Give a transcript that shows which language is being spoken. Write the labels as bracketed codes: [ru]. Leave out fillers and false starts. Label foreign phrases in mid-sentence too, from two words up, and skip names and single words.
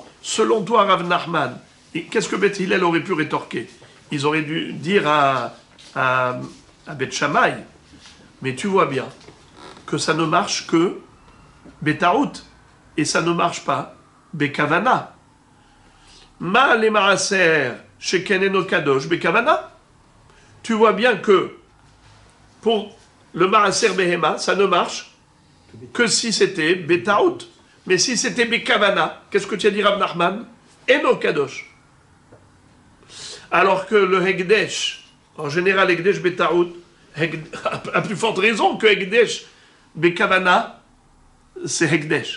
[fr] Selon toi, Rav Nachman, qu'est-ce que Bet Hillel aurait pu rétorquer? Ils auraient dû dire à Bet Shammai, mais tu vois bien que ça ne marche que Betaout, et ça ne marche pas Bekavana. [he] מה למעשר שכן אינו קדוש בכוונה. [fr] Tu vois bien que pour le [he] מעשר בהמה, [fr] ça ne marche que si c'était Betaout. Mais si c'était Bekavana, qu'est-ce que tu as dit, Rav Nachman? [he] אינו קדוש. [fr] Alors que le Hekdesh, en général, [he] הקדש בטעות, [fr] à plus forte raison que [he] הקדש בכוונה, [fr] c'est Hekdesh.